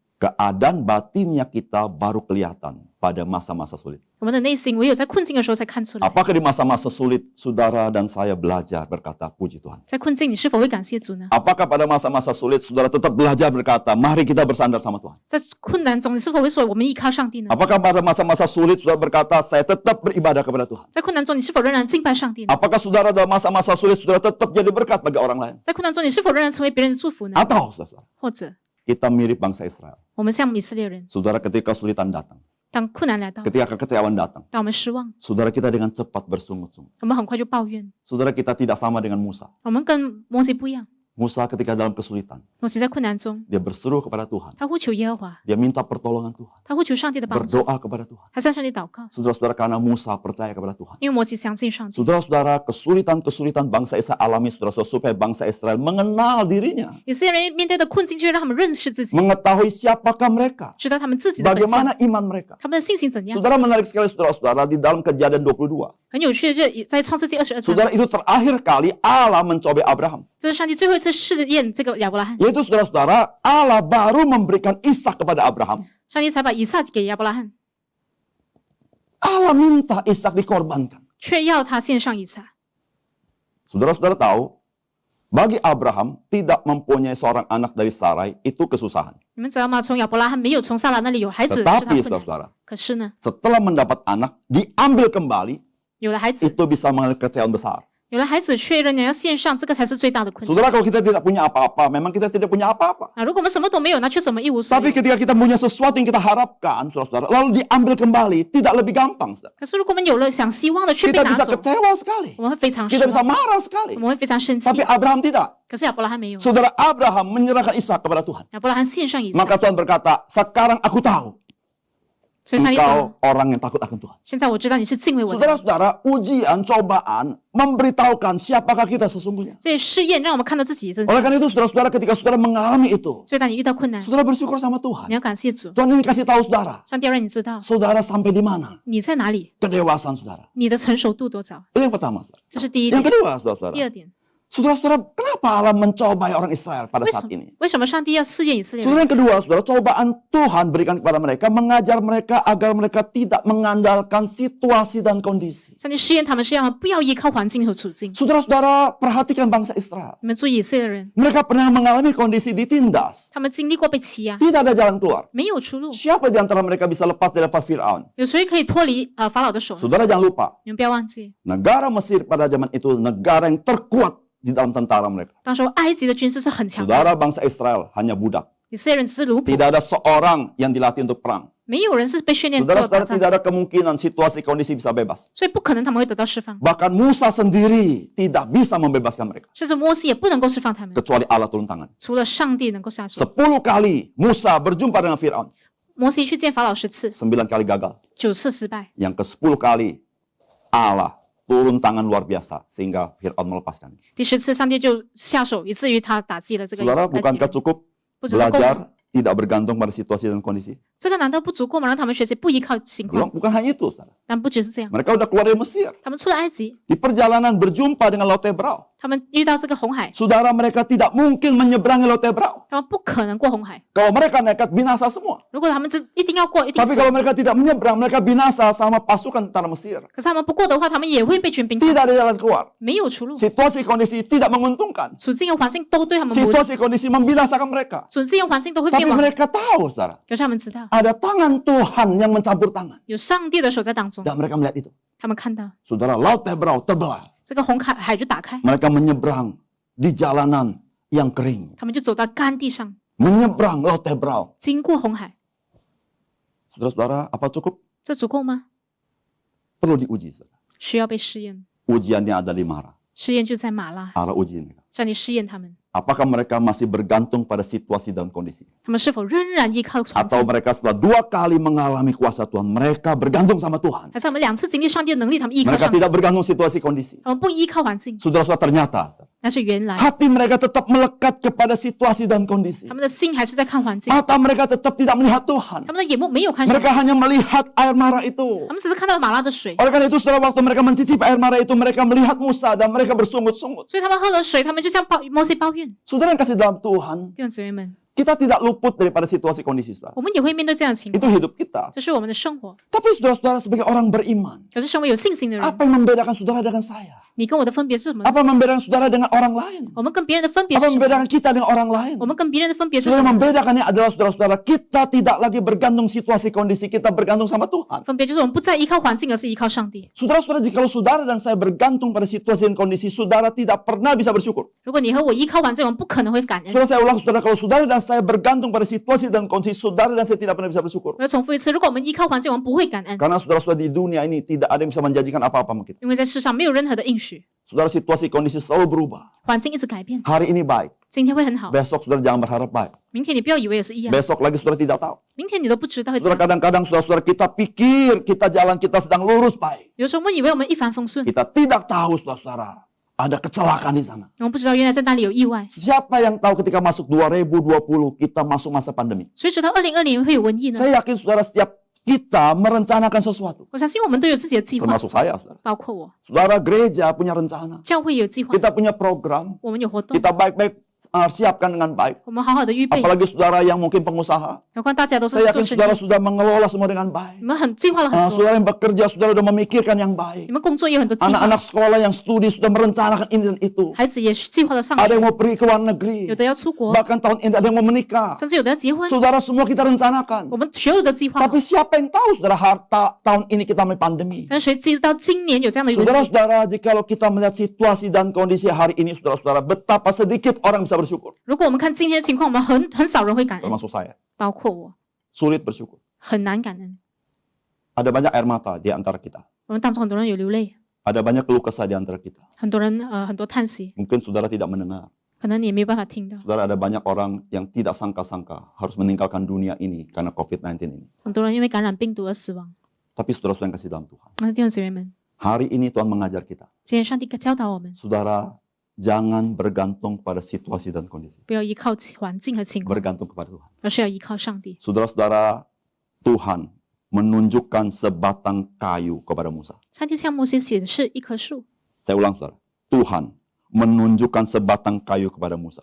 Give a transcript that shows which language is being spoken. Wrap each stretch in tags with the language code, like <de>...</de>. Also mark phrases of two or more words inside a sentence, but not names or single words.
<id>keadaan batinnya kita baru kelihatan pada masa-masa sulit.</id> <zh>我们的内心唯有在困境的时候才看出来。</zh> <id>Apakah di masa-masa sulit, saudara dan saya belajar berkata puji Tuhan?</id> <zh>在困境，你是否会感谢主呢？</zh> <id>Apakah pada masa-masa sulit, saudara tetap belajar berkata, mari kita bersandar sama Tuhan?</id> <zh>在困难中，你是否会说我们依靠上帝呢？</zh> <id>Apakah pada masa-masa sulit, saudara berkata, saya tetap beribadah kepada Tuhan?</id> <zh>在困难中，你是否仍然敬拜上帝呢？</zh> <id>Apakah saudara dalam masa-masa sulit, saudara tetap jadi berkat bagi orang lain?</id> <zh>在困难中，你是否仍然成为别人的祝福呢？</zh> <id>Atau, saudara,</id> <zh>或者，</zh> <id>kita mirip bangsa Israel.</id> <zh>我们像以色列人，</zh> <id>Saudara, ketika kesulitan datang,</id> <zh>当困难来到，</zh> <id>ketika kekecewaan datang,</id> <zh>当我们失望，</zh> <id>saudara kita dengan cepat bersungut-sungut.</id> <zh>我们很快就抱怨。</zh> <id>Saudara, kita tidak sama dengan Musa.</id> <zh>我们跟摩西不一样，</zh> <id>Musa ketika dalam kesulitan,</id> <zh>摩西在困难中，</zh> <id>dia berseru kepada Tuhan.</id> <zh>他呼求耶和华，</zh> <id>Dia minta pertolongan Tuhan.</id> <zh>他呼求上帝的帮助，</zh> <id>Berdoa kepada Tuhan.</id> <zh>他向上帝祷告，</zh> <id>Saudara-saudara, karena Musa percaya kepada Tuhan.</id> <zh>因为摩西相信上帝。</zh> <id>Saudara-saudara, kesulitan-kesulitan bangsa Israel alami, saudara-saudara, supaya bangsa Israel mengenal dirinya.</id> <zh>以色列人面对的困境，就是让他们认识自己，</zh> <id>Mengetahui siapakah mereka.</id> <zh>知道他们自己的本性，</zh> <id>Bagaimana iman mereka.</id> <zh>他们的信心怎样。</zh> <id>Saudara, menarik sekali saudara-saudara, di dalam Kejadian 22.</id> <zh>很有趣的，就在创世纪22章，</zh> <id>Saudara, itu terakhir kali Allah mencobai Abraham.</id> <zh>这是上帝最后一次试验这个亚伯拉罕，</zh> <id>Yaitu saudara-saudara, Allah baru memberikan Ishak kepada Abraham.</id> <zh>上帝才把以撒给亚伯拉罕，</zh> <id>Allah minta Ishak dikorbankan.</id> <zh>却要他献上以撒。</zh> <id>Saudara-saudara tahu, bagi Abraham tidak mempunyai seorang anak dari Sarai itu kesusahan.</id> <zh>你们知道吗？从亚伯拉罕没有从撒拉那里有孩子是他</zh> <id>Tetapi</id> <zh>困难，</zh> <id>saudara-saudara,</id> <zh>可是呢，</zh> <id>setelah mendapat anak, diambil kembali,</id> <zh>有了孩子，</zh> <id>itu bisa mengalami kekecewaan besar.</id> <zh>有了孩子却仍然要献上，这个才是最大的困难。</zh> <id>Saudara, kalau kita tidak punya apa-apa, memang kita tidak punya apa-apa.</id> <zh>啊，如果我们什么都没有，那确实我们一无所</zh> <id>Tapi</id> <zh>有。</zh> <id>ketika kita punya sesuatu yang kita harapkan, saudara-saudara, lalu diambil kembali, tidak lebih gampang. Saudara.</id> <zh>可是如果我们有了想希望的却被</zh> <id>Kita</id> <zh>拿</zh> <id>bisa</id> <zh>走，</zh> <id>kecewa sekali.</id> <zh>我们会非常失</zh> <id>Kita bisa</id> <zh>望，</zh> <id>marah sekali.</id> <zh>我们会非常生气</zh> <id>Tapi。Abraham tidak.</id> <zh>可是亚伯拉罕没有，</zh> <id>Saudara, Abraham menyerahkan Ishak kepada Tuhan.</id> <zh>亚伯拉罕献上以撒，</zh> <id>Maka Tuhan berkata, sekarang aku tahu</id> <zh>所以上帝说</zh> <id>engkau orang yang takut akan Tuhan.</id> <zh>现在我知道你是敬畏我的。</zh> <id>Saudara-saudara, ujian, cobaan memberitahukan siapakah kita sesungguhnya.</id> <zh>这些试验让我们看到自己的真</zh> <id>Oleh</id> <zh>相。</zh> <id>karena itu, saudara-saudara, ketika saudara mengalami itu,</id> <zh>所以当你遇到困难，</zh> <id>saudara bersyukur sama</id> <zh>你</zh> <id>Tuhan.</id> <zh>要感谢主，</zh> <id>Tuhan ini kasih tahu saudara,</id> <zh>上帝要让你知道</zh> <id>saudara sampai di mana</id> <zh>你在哪里，</zh> <id>kedewasaan saudara.</id> <zh>你的成熟度多少，</zh> <id>Itu yang pertama, saudara.</id> <zh>这是第一</zh> <id>Yang</id> <zh>点。</zh> <id>kedua,</id> <zh>第</zh> <id>saudara-saudara,</id> <zh>二点，</zh> <id>saudara-saudara, kenapa Allah mencobai orang Israel pada</id> <zh>为</zh> <id>saat</id> <zh>什么</zh> <id>ini?</id> <zh>为什么上帝要试验以色列人？</zh> <id>Saudara, yang kedua, saudara, cobaan Tuhan berikan kepada mereka, mengajar mereka agar mereka tidak mengandalkan situasi dan kondisi.</id> <zh>上帝试验他们是让他们不要依靠环境和处境。</zh> <id>Saudara-saudara, perhatikan bangsa Israel.</id> <zh>你们注意以色列人，</zh> <id>Mereka pernah mengalami kondisi ditindas.</id> <zh>他们经历过被欺压，</zh> <id>Tidak ada jalan keluar.</id> <zh>没有出路。</zh> <id>Siapa di antara mereka bisa lepas dari Fir'aun?</id> <zh>有谁可以脱离法老的手呢？</zh> <id>Saudara jangan lupa,</id> <zh>你们不要忘记，</zh> <id>negara Mesir pada zaman itu negara yang terkuat di dalam tentara mereka.</id> <zh>当时候埃及的军事是很强的，</zh> <id>Saudara, bangsa Israel hanya budak.</id> <zh>以色列人只是奴仆，</zh> <id>Tidak ada seorang yang dilatih untuk perang.</id> <zh>没有人是被训练做打</zh> <id>Saudara-saudara,</id> <zh>仗，</zh> <id>tidak ada kemungkinan situasi kondisi bisa bebas.</id> <zh>所以不可能他们会得到释放，</zh> <id>Bahkan Musa sendiri tidak bisa membebaskan mereka.</id> <zh>甚至摩西也不能够释放他们，</zh> <id>Kecuali Allah turun tangan.</id> <zh>除了上帝能够下手。</zh> <id>10 kali Musa berjumpa dengan Fir'aun.</id> <zh>摩西去见法老10次，</zh> <id>9 kali gagal.</id> <zh>9 次失败，</zh> <id>Yang ke-10 kali Allah turun tangan luar biasa sehingga Fir'aun melepaskan.</id> <zh>第10次上帝就下手，以至于他打击了这个</zh> <id>Saudara,</id> <zh>埃及</zh> <id>bukankah</id> <zh>人。</zh> <id>cukup</id> <zh>不知道够</zh> <id>belajar</id> <zh>吗？</zh> <id>tidak bergantung pada situasi dan kondisi?</id> <zh>这个难道不足够吗？让他们学习不依靠情</zh> <id>Belum,</id> <zh>况，</zh> <id>bukan hanya itu, saudara.</id> <zh>但不只是这样，</zh> <id>Mereka udah keluar dari Mesir.</id> <zh>他们出了埃及，</zh> <id>Di perjalanan berjumpa dengan Laut Tebrau.</id> <zh>他们遇到这个红海，</zh> <id>Saudara, mereka tidak mungkin menyeberangi Laut Tebrau.</id> <zh>他们不可能过红海。</zh> <id>Kalau mereka nekat, binasa semua.</id> <zh>如果他们一定要过，一定</zh> <id>Tapi</id> <zh>死。</zh> <id>kalau mereka tidak menyeberang, mereka binasa sama pasukan tentara Mesir.</id> <zh>可是他们不过的话，他们也会被军兵打，</zh> <id>Tidak ada jalan keluar.</id> <zh>没有出路。</zh> <id>Situasi kondisi tidak menguntungkan.</id> <zh>处境和环境都对他们不利，</zh> <id>Situasi kondisi membinasakan mereka.</id> <zh>处境和环境都会</zh> <id>Tapi</id> <zh>灭亡。</zh> <id>mereka tahu, saudara,</id> <zh>可是他们知道，</zh> <id>ada tangan Tuhan yang mencampur tangan.</id> <zh>有上帝的手在当中，</zh> <id>Dan mereka melihat itu.</id> <zh>他们看到</zh> <id>Saudara, Laut Tebrau terbelah.</id> <zh>这个红海就打开，</zh> <id>Mereka menyeberang di jalanan yang kering.</id> <zh>他们就走到干地上，</zh> <id>Menyeberang Laut Tebrau.</id> <zh>经过红海，</zh> <id>Saudara-saudara, apa cukup?</id> <zh>这足够吗？</zh> <id>Perlu diuji, saudara.</id> <zh>需要被试验，</zh> <id>Ujiannya ada 5 arah.</id> <zh>试验就在马拉，</zh> <id>Arah uji mereka.</id> <zh>上帝试验他们，</zh> <id>Apakah mereka masih bergantung pada situasi dan kondisi?</id> <zh>他们是否仍然依靠环</zh> <id>Atau</id> <zh>境，</zh> <id>mereka setelah 2 kali mengalami kuasa Tuhan, mereka bergantung sama Tuhan.</id> <zh>还是他们2次经历上帝的能力，他们依靠</zh> <id>Mereka</id> <zh>上帝，</zh> <id>tidak bergantung situasi kondisi.</id> <zh>他们不依靠环境，</zh> <id>Saudara-saudara, ternyata</id> <zh>但是原来</zh> <id>hati mereka tetap melekat kepada situasi dan kondisi.</id> <zh>他们的心还是在看环境，</zh> <id>Mata mereka tetap tidak melihat Tuhan.</id> <zh>他们的眼目没有看上帝，</zh> <id>Mereka hanya melihat air marah itu.</id> <zh>他们只是看到马拉的水，</zh> <id>Oleh karena itu, saudara, waktu mereka mencicipi air marah itu, mereka melihat Musa dan mereka bersungut-sungut.</id> <zh>所以他们喝了水，他们就向摩西抱怨。</zh> <id>Saudara yang kasih dalam Tuhan,</id> <zh>弟兄姊妹们，</zh> <id>kita tidak luput daripada situasi kondisi, saudara.</id> <zh>我们也会面对这样的情</zh> <id>Itu</id> <zh>况，</zh> <id>hidup kita.</id> <zh>这是我们的生活。</zh> <id>Tapi saudara-saudara sebagai orang beriman,</id> <zh>可是身为有信心的人，</zh> <id>apa yang membedakan saudara dengan saya?</id> <zh>你跟我的分别是什么呢？</zh> <id>Apa yang membedakan saudara dengan orang lain?</id> <zh>我们跟别人的分别</zh> <id>Apa</id> <zh>是</zh> <id>yang</id> <zh>什么？</zh> <id>membedakan kita dengan orang lain?</id> <zh>我们跟别人的分别是</zh> <id>Saudara,</id> <zh>什么？</zh> <id>membedakannya adalah saudara-saudara, kita tidak lagi bergantung situasi kondisi, kita bergantung sama Tuhan.</id> <zh>分别就是我们不再依靠环境，而是依靠上帝。</zh> <id>Saudara-saudara, jika saudara dan saya bergantung pada situasi dan kondisi, saudara tidak pernah bisa bersyukur.</id> <zh>如果你和我依靠环境，我们不可能会感恩。</zh> <id>Saudara, saya ulang, saudara, kalau saudara dan saya bergantung pada situasi dan kondisi, saudara dan saya tidak pernah bisa bersyukur.</id> <zh>我要重复一次，如果我们依靠环境，我们不会感恩，</zh> <id>Karena saudara-saudara di dunia ini tidak ada yang bisa menjanjikan apa-apa sama kita.</id> <zh>因为在世上没有任何的应许，</zh> <id>Saudara, situasi kondisi selalu berubah.</id> <zh>环境一直改变。</zh> <id>Hari ini baik,</id> <zh>今天会很好，</zh> <id>besok saudara jangan berharap baik.</id> <zh>明天你不要以为也是一样，</zh> <id>Besok lagi saudara tidak tahu.</id> <zh>明天你都不知道会怎</zh> <id>Saudara,</id> <zh>样。</zh> <id>kadang-kadang saudara-saudara kita pikir kita jalan kita sedang lurus baik.</id> <zh>有时候我们以为我们一帆风顺，</zh> <id>Kita tidak tahu, saudara-saudara, ada kecelakaan di sana.</id> <zh>我们不知道原来在那里有意外。</zh> <id>Siapa yang tahu ketika masuk 2020 kita masuk masa pandemi?</id> <zh>所以直到2020年会有瘟疫呢？</zh> <id>Saya yakin saudara setiap kita merencanakan sesuatu.</id> <zh>我相信我们都有自己的计划，</zh> <id>Termasuk saya, saudara.</id> <zh>包括我，</zh> <id>Saudara, gereja punya rencana.</id> <zh>教会有计划，</zh> <id>Kita punya program.</id> <zh>我们有活动，</zh> <id>Kita baik-baik siapkan dengan baik.</id> <zh>我们好好的预备。</zh> <id>Apalagi saudara yang mungkin pengusaha.</id> <zh>何况大家都是</zh> <id>Saya</id> <zh>做</zh> <id>yakin</id> <zh>生</zh> <id>saudara</id> <zh>意，</zh> <id>sudah mengelola semua dengan baik.</id> <zh>你们计划了很多，</zh> <id>Saudara yang bekerja, saudara sudah memikirkan yang baik.</id> <zh>你们工作也有很多计划，</zh> <id>Anak-anak sekolah yang studi sudah merencanakan ini dan itu.</id> <zh>孩子也计划了上</zh> <id>Ada</id> <zh>学，</zh> <id>yang mau pergi ke luar negeri.</id> <zh>有的要出国，</zh> <id>Bahkan tahun ini ada yang mau menikah.</id> <zh>甚至有的要结婚。</zh> <id>Saudara, semua kita rencanakan.</id> <zh>我们所有的计划好，</zh> <id>Tapi siapa yang tahu, saudara, tahun ini kita mengalami pandemi?</id> <zh>但谁知道今年有这样的瘟疫？</zh> <id>Saudara-saudara, jikalau kita melihat situasi dan kondisi hari ini, saudara-saudara, betapa sedikit orang bisa bersyukur.</id> <zh>如果我们看今天的情况，我们很少人会感恩，</zh> <id>Termasuk saya.</id> <zh>包括我，</zh> <id>Sulit bersyukur.</id> <zh>很难感恩。</zh> <id>Ada banyak air mata di antara kita.</id> <zh>我们当中很多人有流泪，</zh> <id>Ada banyak keluh kesah di antara kita.</id> <zh>很多人很多叹息，</zh> <id>Mungkin saudara tidak mendengar.</id> <zh>可能你也没有办法听到。</zh> <id>Saudara, ada banyak orang yang tidak sangka-sangka harus meninggalkan dunia ini karena COVID-19 ini.</id> <zh>很多人因为感染病毒而死亡。</zh> <id>Tapi saudara-saudara yang kasih dalam Tuhan.</id> <zh>那弟兄姊妹们，</zh> <id>Hari ini Tuhan mengajar kita.</id> <zh>今天上帝教导我们，</zh> <id>Saudara, jangan bergantung pada situasi dan kondisi.</id> <zh>不要依靠环境和情况，</zh> <id>Bergantung kepada Tuhan.</id> <zh>而是要依靠上帝。</zh> <id>Saudara-saudara, Tuhan menunjukkan sebatang kayu kepada Musa.</id> <zh>上帝向摩西显示一棵树，</zh> <id>Saya ulang, saudara. Tuhan menunjukkan sebatang kayu kepada Musa.</id>